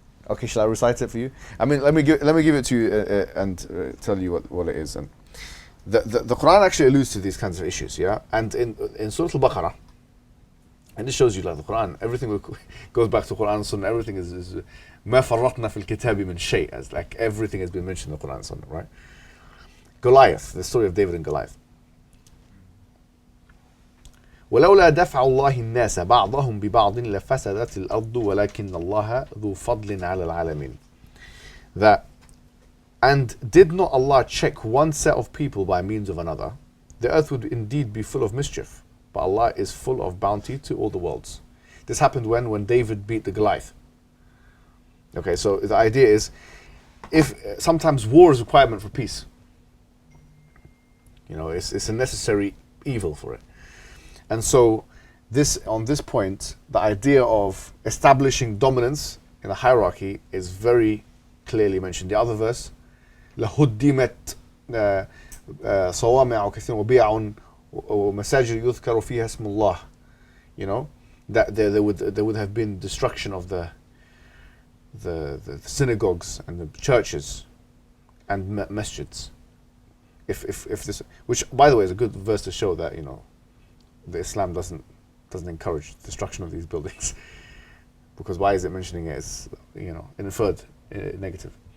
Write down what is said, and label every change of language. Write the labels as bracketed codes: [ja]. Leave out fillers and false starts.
[en] Okay, shall I recite it for you? I mean, let me give it to you and tell you what it is. And the Quran actually alludes to these kinds of issues, yeah. And in Surah Al-Baqarah, and it shows you like the Quran, everything goes back to Quran and Sunnah. Everything is [ar] ما فرطنا في الكتاب من شيء, [en] as like everything has been mentioned in the Quran and Sunnah, right? Goliath, the story of David and Goliath. [ar] ولولا دفع الله الناس بعضهم ببعض لفسدت الأرض ولكن الله ذو فضل على العالمين. [en] That, and did not Allah check one set of people by means of another, the earth would indeed be full of mischief, but Allah is full of bounty to all the worlds. This happened when David beat the Goliath. Okay, so the idea is, if sometimes war is a requirement for peace. You know, it's a necessary evil for it. And so on this point, the idea of establishing dominance in a hierarchy is very clearly mentioned. The other verse, [ar] لَهُدِّمَتْ صَوَامِعُ كَثِيرٌ وَبِيعٌ وَمَسَاجِدُ يُذْكَرُ فِيهَا اسْمُ اللَّهِ. [en] You know, that there would have been destruction of the synagogues and the churches and masjids. If this, which by the way is a good verse to show that, you know, the Islam doesn't encourage destruction of these buildings, because why is it mentioning it as, you know, inferred negative?